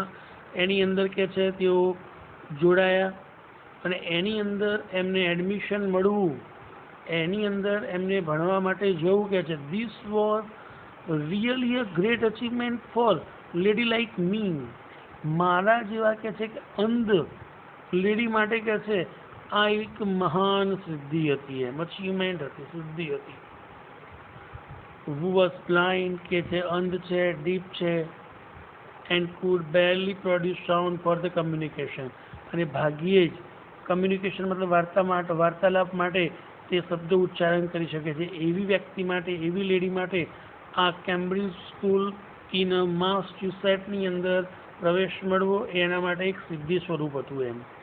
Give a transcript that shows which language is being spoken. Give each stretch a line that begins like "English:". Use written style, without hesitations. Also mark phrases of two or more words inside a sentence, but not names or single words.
Gujarati: એની અંદર કે છે તેઓ જોડાયા અને એની અંદર એમને એડમિશન મળવું, એની અંદર એમને ભણવા માટે જવું કે છે.
English: this was really a great achievement for lady like me.
Gujarati: મારા જેવા કે છે કે અંધ લેડી માટે કે છે આ એક મહાન સિદ્ધિ હતી, એમ અચીવમેન્ટ હતી, સિદ્ધિ હતી.
English: who was blind
Gujarati: કે છે અંધ છે, deaf છે,
English: and could barely produce sound for the communication.
Gujarati: અને ભાગ્યે જ કમ્યુનિકેશન મતલબ વાર્તાલાપ માટે તે શબ્દ ઉચ્ચારણ કરી શકે છે. એવી વ્યક્તિ માટે, એવી લેડી માટે આ કેમ્બ્રિજ સ્કૂલ ઇન માસચ્યુસેટ્સની અંદર પ્રવેશ મળવો એના માટે એક સિદ્ધિ સ્વરૂપ હતું એમ.